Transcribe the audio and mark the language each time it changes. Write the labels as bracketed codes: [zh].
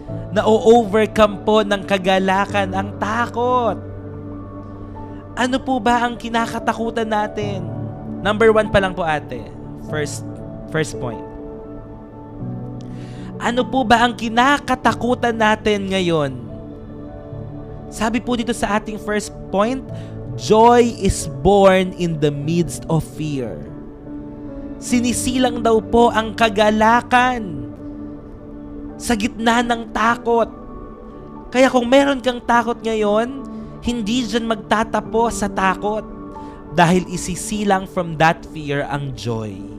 [tl] Na-overcome po ng kagalakan ang takot. Ano po ba ang kinakatakutan natin? Number 1 pa lang po ate. First point. Ano po ba ang kinakatakutan natin ngayon? Sabi po dito sa ating first point, [en] joy is born in the midst of fear. [tl] Sinisilang daw po ang kagalakan sa gitna ng takot. Kaya kung meron kang takot ngayon, hindi dyan magtatapos sa takot dahil isisilang from that fear ang joy.